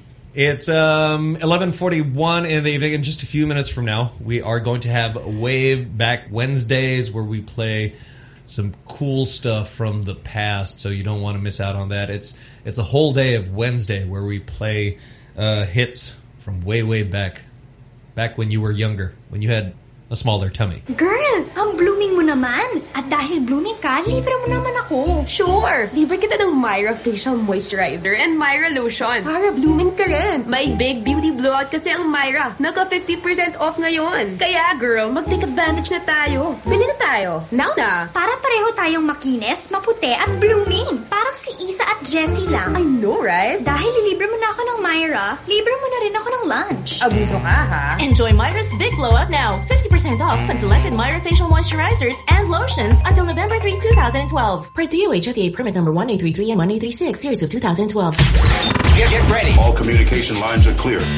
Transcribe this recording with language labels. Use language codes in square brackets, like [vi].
[en] It's 11:41 in the evening. And just a few minutes from now, we are going to have Wave Back Wednesdays where we play some cool stuff from the past, so you don't want to miss out on that. It's a whole day of Wednesday where we play hits from way, way back when you were younger, when you had a smaller tummy. [tl] Girl, ang blooming mo naman. At dahil blooming ka, libre mo naman ako. Sure. Libre kita ng Myra Facial Moisturizer and Myra Lotion. Para blooming ka rin. May big beauty blowout kasi ang Myra. Naka 50% off ngayon. Kaya girl, mag-take advantage na tayo. Bili na tayo. [en] Now na. [tl] Para pareho tayong makinis, maputi at blooming. Parang si Isa at Jessie lang. [en] I know, right? [tl] Dahil libre mo na ako ng Myra, libre mo na rin ako ng lunch. Abuso ka, ha? [en] Enjoy Myra's big blowout now. 50% off on selected Myra facial moisturizers and lotions until November 3, 2012. Part 3 UHFDA FDA permit number 1833 and 1836, series of 2012. Get ready. All communication lines are clear.